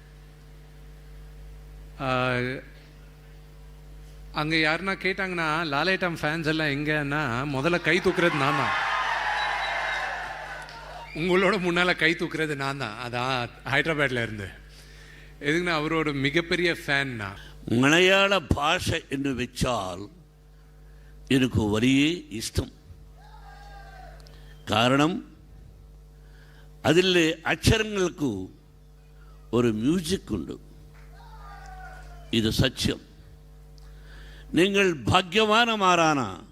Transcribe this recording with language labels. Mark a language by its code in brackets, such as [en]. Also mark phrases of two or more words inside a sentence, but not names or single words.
[ta] அங்கே யாருன்னா கேட்டாங்கன்னா லாலேட்டம் ஃபேன்ஸ் எல்லாம் எங்கன்னா முதல்ல கை தூக்குறது நான் தான். உங்களோட முன்னால் கை தூக்குறது நான் தான். அதான் ஹைதராபாத்தில் இருந்து. எதுக்குன்னா அவரோட மிகப்பெரிய ஃபேன் நான். [ml] മലയാള ഭാഷ എന്ന് വെച്ചാൽ എനിക്ക് വലിയ ഇഷ്ടം. കാരണം അതിലെ അക്ഷരങ്ങൾക്ക് ഒരു മ്യൂസിക് ഉണ്ട്. ഇത് സത്യം. നിങ്ങൾ ഭാഗ്യവാന്മാരാണ്.